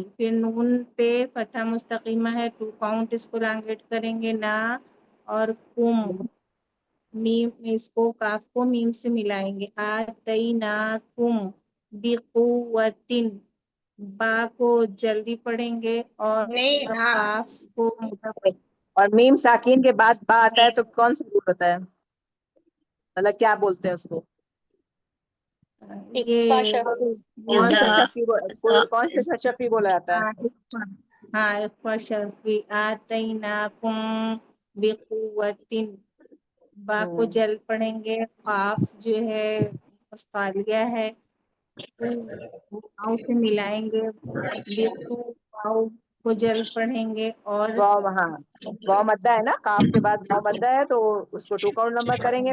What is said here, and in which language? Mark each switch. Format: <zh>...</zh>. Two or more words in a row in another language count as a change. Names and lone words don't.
<hi>फिर नून पे फतहा मुस्तकीमा है, 2 काउंट इसको लांगेट करेंगे ना, और कुम, मीम, इसको काफ को मीम से मिलाएंगे,</hi> <ar>آتيناكم بقوة,</ar> <hi>बा को जल्दी पढ़ेंगे, और नहीं, हाँ, काफ को और मीम साकिन के बाद बा आता है तो कौन सा रूल होता है, मतलब क्या बोलते हैं उसको? इक्फा ये शफी। कौन सा इजहा शफी इजहा कौन सा शफी बोला जाता है? हाँ हाँ, इख्वा शर्फी,</hi> <ar>آتيناكم بقوة,</ar> <hi>बा को हम्म जल पढ़ेंगे, काफ जो है मुस्तालिया है, वाव से मिलाएंगे, बिकु, वाव को जल पढ़ेंगे, और वाव, हाँ वाव मद्दा है ना, काफ के बाद वाव मद्दा है तो उसको 2 काउंट नंबर करेंगे।</hi>